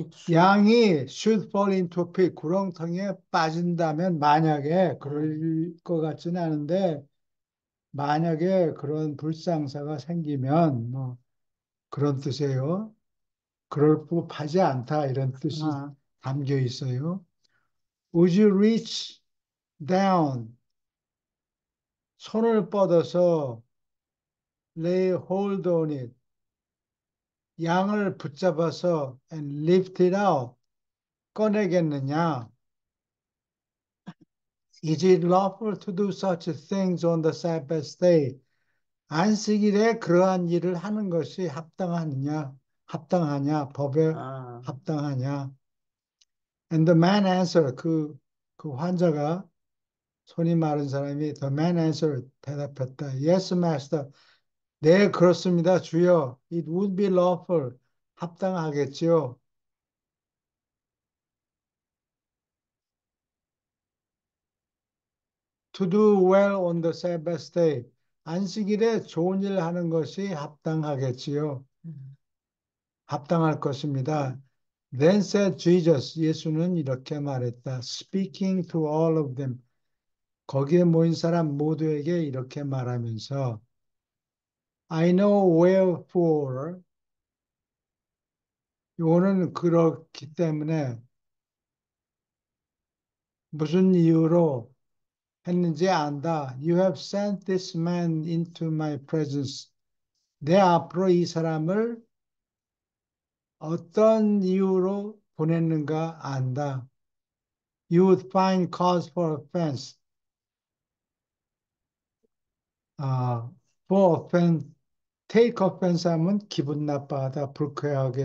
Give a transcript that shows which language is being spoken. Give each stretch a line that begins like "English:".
Korean: 양이
English: should fall into a pit,
Korean: 구렁텅이에 빠진다면 만약에 그럴 것 같지는 않은데 만약에 그런 불상사가 생기면 뭐 그런 뜻이에요. 그럴 법하지 않다 이런 뜻이 담겨 있어요.
English: Would you reach down?
Korean: 손을 뻗어서
English: lay hold on it.
Korean: 양을 붙잡아서
English: and lift it out.
Korean: 꺼내겠느냐?
English: Is it lawful to do such things on the Sabbath day?
Korean: 안식일에 그러한 일을 하는 것이 합당하냐, 법에 아, 합당하냐.
English: And the man answered,
Korean: 그 환자가, 손이 마른 사람이
English: the man answered,
Korean: 대답했다.
English: Yes, master.
Korean: 네, 그렇습니다, 주여.
English: It would be lawful.
Korean: 합당하겠지요.
English: To do well on the Sabbath day.
Korean: 안식일에 좋은 일 하는 것이 합당하겠지요. 음, 합당할 것입니다.
English: Then said Jesus,
Korean: 예수는 이렇게 말했다.
English: Speaking to all of them.
Korean: 거기에 모인 사람 모두에게 이렇게 말하면서
English: I know wherefore.
Korean: 요거는 그렇기 때문에 무슨 이유로 했는지 안다.
English: You have sent this man into my presence.
Korean: 내 앞으로 이 사람을 어떤 이유로 보냈는가 안다.
English: You would find cause for offense.
Korean: 아,
English: for offense, take offense
Korean: 하면 기분 나빠하다, 불쾌하게